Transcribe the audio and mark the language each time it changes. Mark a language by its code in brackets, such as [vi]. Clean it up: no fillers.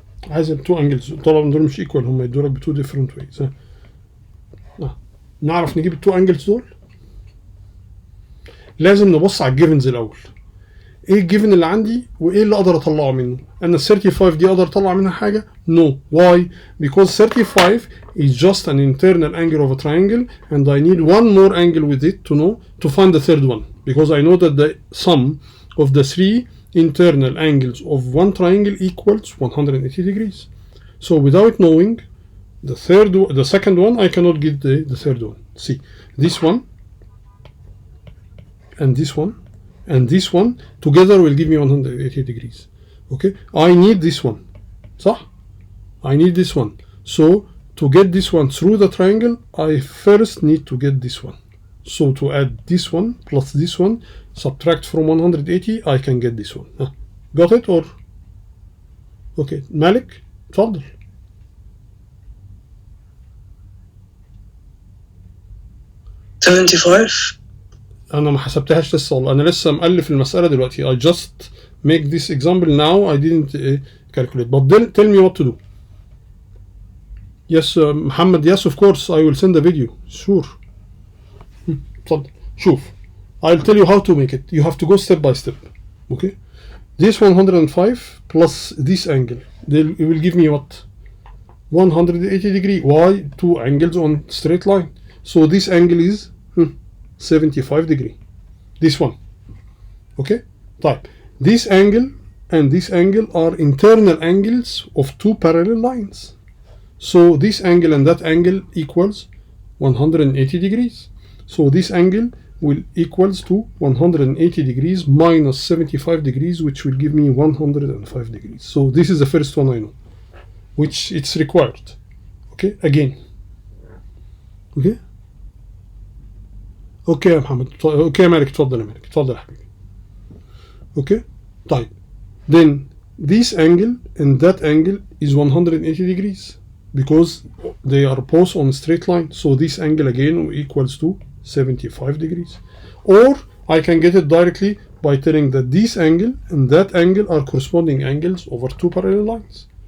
[ar] عايز ال two angles طبعا دول مش equal، هم يدوا لك ب two different ways. نعرف نجيب ال two angles دول؟ لازم نبص على الجيفنز الأول. ايه الجيفن اللي عندي وايه اللي اقدر اطلعه منه؟ انا ال 35 دي اقدر اطلع منها حاجه؟ No. [en] Why? Because 35 is just an internal angle of a triangle and I need one more angle with it to find the third one, because I know that the sum of the three internal angles of one triangle equals 180 degrees. So without knowing the second one, I cannot get the third one. See, this one and this one and this one together will give me 180 degrees. Okay, I need this one. صح? I need this one. So to get this one through the triangle, I first need to get this one. So to add this one plus this one, subtract from 180, I can get this one. Got it or? [ar] Okay, مالك اتفضل. أنا ما حسبتهاش لسه والله، أنا لسه مألف المسألة دلوقتي. [en] I just make this example now. I didn't calculate. But then tell me what to do. Yes, محمد. Yes, of course. I will send a video. Sure. اتفضل. شوف. I'll tell you how to make it. You have to go step by step. Okay. This 105 plus this angle, it will give me what? 180 degree. Why? Two angles on straight line. So this angle is 75 degree. This one. Okay. طيب this angle and this angle are internal angles of two parallel lines. So this angle and that angle equals 180 degrees. So this angle will equals to 180 degrees minus 75 degrees, which will give me 105 degrees. So this is the first one I know, which it's required. Okay, again. Okay. [ar] اوكي يا محمد. اوكي يا مالك، اتفضل يا مالك، اتفضل يا حبيبي. اوكي طيب. [en] Then this angle and that angle is 180 degrees because they are both on a straight line. So this angle again equals to 75 degrees. Or I can get it directly by telling that this angle and that angle are corresponding angles over two parallel lines.